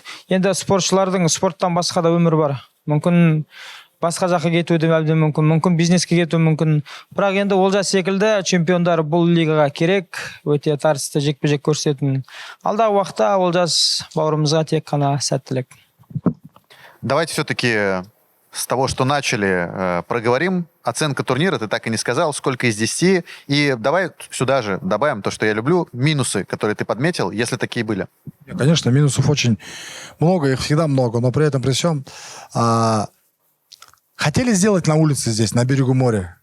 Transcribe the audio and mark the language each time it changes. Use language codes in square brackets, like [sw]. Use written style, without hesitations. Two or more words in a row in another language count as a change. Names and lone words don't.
[kk] Енді спортшылардың спорттан басқа да өмір бар. Мүмкін басқа жаққа кетуі де әбден мүмкін бизнеске кетуі мүмкін. Бірақ енді Олжас секілді чемпиондар бұл лигаға керек, өте тартысты жекпе-жек көрсететін. Алдағы уақытта Олжас бауырымызға тек қана сәттілік. [ru] Давайте все-таки с того, что начали, проговорим. Оценка турнира, ты так и не сказал, сколько из 10. И давай сюда же добавим то, что я люблю, минусы, которые ты подметил, если такие были. Конечно, минусов очень много, их всегда много, но при этом, при всем, хотели сделать на улице здесь, на берегу моря.